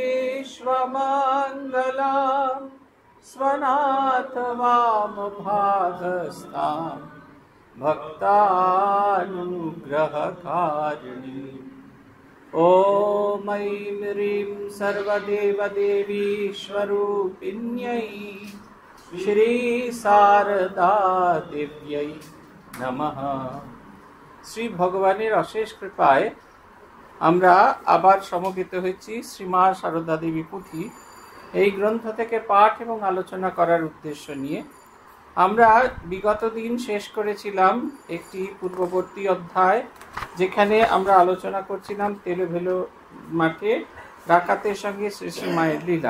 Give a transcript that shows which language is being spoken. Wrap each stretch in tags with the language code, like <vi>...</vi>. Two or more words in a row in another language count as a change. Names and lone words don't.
<sa>विश्वमङ्गलां स्वनाथ वामभागस्तां भक्तानुग्रहकारिणी। ॐ ऐं ह्रीं सर्वदेवदेवी स्वरूपिण्यै श्री शारदा देव्यै नमः।</sa> <bn>শ্রী ভগবানের অশেষ কৃপায় আমরা আবার সমবেত হয়েছি শ্রীমা শারদা দেবী পুঁথি এই গ্রন্থ থেকে পাঠ এবং আলোচনা করার উদ্দেশ্য নিয়ে। আমরা বিগত দিন শেষ করেছিলাম একটি পূর্ববর্তী অধ্যায়, যেখানে আমরা আলোচনা করছিলাম তেলোভেলো মাঠে ডাকাতের সঙ্গে শ্রী শ্রী মায়ের লীলা।</bn>